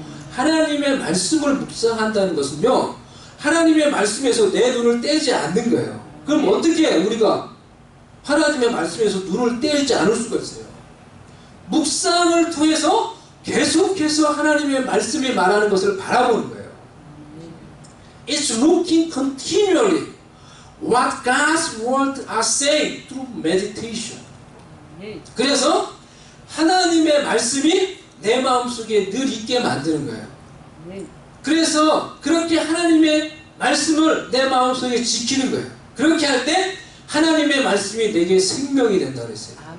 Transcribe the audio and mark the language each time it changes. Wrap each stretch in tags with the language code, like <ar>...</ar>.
<ko>하나님의 말씀을 묵상한다는 것은요, 하나님의 말씀에서 내 눈을 떼지 않는 거예요. 그럼 어떻게 우리가 하나님의 말씀에서 눈을 떼지 않을 수가 있어요? 묵상을 통해서 계속해서 하나님의 말씀이 말하는 것을 바라보는 거예요.</ko> <en>It's looking continually what God's word are saying through meditation.</en> <ko>그래서 하나님의 말씀이 내 마음속에 늘 있게 만드는 거예요. 그래서 그렇게 하나님의 말씀을 내 마음속에 지키는 거예요. 그렇게 할 때 하나님의 말씀이 내게 생명이 된다 그랬어요.</ko>